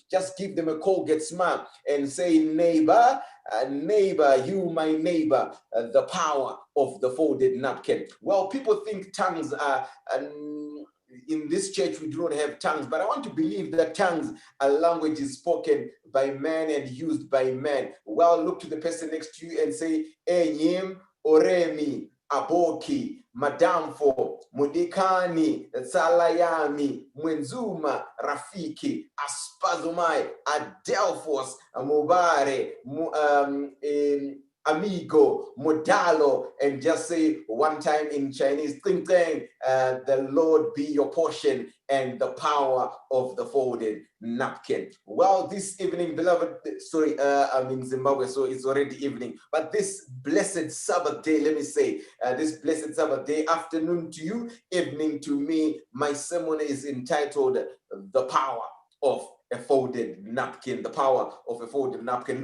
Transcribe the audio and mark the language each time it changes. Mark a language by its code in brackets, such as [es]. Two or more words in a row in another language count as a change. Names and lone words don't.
[en] Just give them a call, get smart, and say, neighbor, neighbor, you my neighbor, the power of the folded napkin. Well, people think tongues are in this church we do not have tongues, but I want to believe that tongues are languages spoken by man and used by man. Well, look to the person next to you and say, Enyim, Oremi, Aboki, Madamfo, Mudikani, Salayami, Mwenzuma, Rafiki, Aspazumai, Adelphos, Mubare, amigo, modalo, and just say one time in Chinese, [zh] ting ting, [en] the Lord be your portion and the power of the folded napkin. Well, this evening, beloved, sorry, I'm in Zimbabwe, so it's already evening, but this blessed Sabbath day, let me say, this blessed Sabbath day, afternoon to you, evening to me, my sermon is entitled The Power of a folded napkin, the power of a folded napkin.